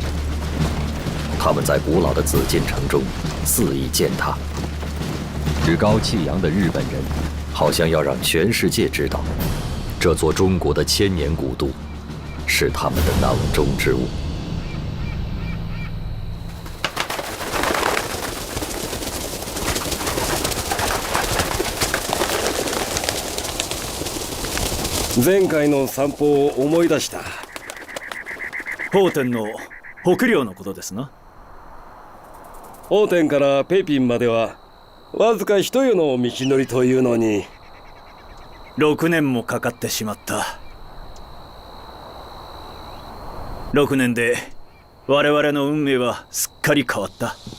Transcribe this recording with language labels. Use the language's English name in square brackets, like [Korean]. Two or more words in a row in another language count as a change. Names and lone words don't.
[Chinese] 他们在古老的紫禁城中肆意践踏，趾高气扬的日本人好像要让全世界知道，这座中国的千年古都是他们的囊中之物。 [Japanese] 前回の散歩を思い出した。奉天の北陵のことですな。奉天から北平まではわずか一夜の道のりというのに 6年もかかってしまった。6年で我々の運命はすっかり変わった。